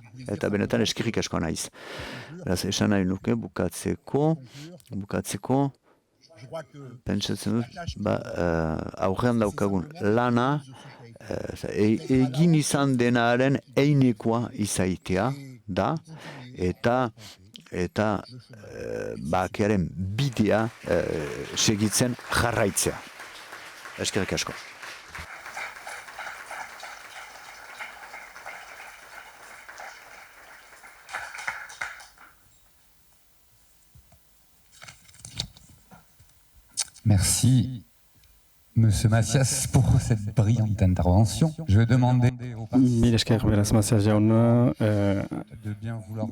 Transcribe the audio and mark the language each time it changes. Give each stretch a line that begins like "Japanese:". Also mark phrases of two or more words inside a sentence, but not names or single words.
Basque: Eta benetan eskerrik asko naiz. Beraz, esan nahi nuke bukatzeko, pentsatzen dut, aurrean daukagun lana, egin izan denaren einekoa izaitea da, eta bakearen bidea segitzen jarraitzea. Eskerrik asko.
French: Merci, Monsieur Macias, pour cette brillante intervention. Je vais demander au
Basque: Mil esker beraz Macias jauna,
French: de bien vouloir